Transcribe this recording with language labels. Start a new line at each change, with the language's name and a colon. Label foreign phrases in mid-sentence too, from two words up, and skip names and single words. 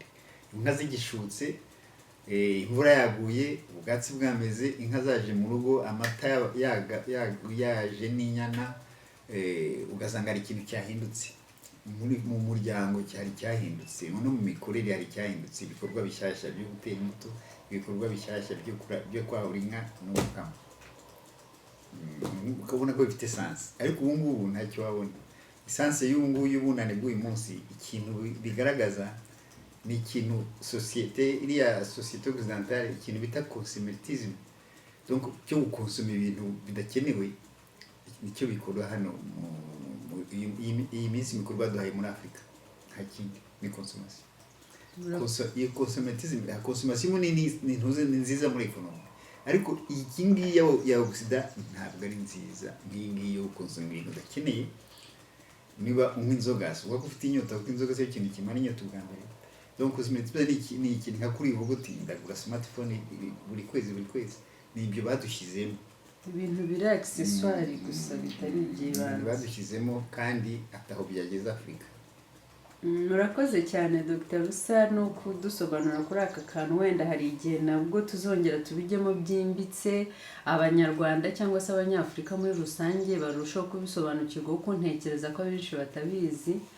Kinyarwanda: Inka zigishutse, imvura yaguye, ubwatsi bwameze, inka zaje mu rugo, amata yaje n'inyana, ugasanga ari ikintu cyahindutse mu muryango, cyari cyahindutse no mu mikorere hari cyahindutse, ibikorwa bishyashya byo gutera imbuto, ibikorwa bishyashya byo kwahura inka n'umukamo. Ukabona ko bifite sense, ariko ubu ngubu ntacyo wabona. Essence y'ubu ngubu y'ubunane bw'uyu munsi, ikintu bigaragaza ni ikintu iriya
French: société occidentale,
Kinyarwanda: ikintu bita consumérisme, donc cyo gukonsoma ibintu bidakenewe, nicyo bikorwa hano iyi minsi mikuru baduhaye muri Afurika. Nta kindi ni consommation. Iyo consommation ni nziza muri economy, ariko iyi ngiyi ya Occident ntabwo ari nziza. Ngiyi ngiyi yo gukonsoma ibintu udakeneye. Niba unywa inzoga, uba ufite inyota, kuko inzoga si ikintu kimara inyota ubwa mbere. Donc consommation ni ikintu nka kuri ubu guti ndagura smartphone buri kwezi. Ni ibyo badushyizemo, ibintu biri accessoire gusa bitari iby'ibanze badushyizemo, kandi ataho byageza Afurika. Murakoze cyane Dr. Rusa no kudusobanura kuri aka kantu. Wenda hari igihe nabwo tuzongera tubijyemo byimbitse, abanyarwanda cyangwa se abanyafurika muri rusange barushaho kubisobanukirwa, kuko ntekereza ko benshi batabizi.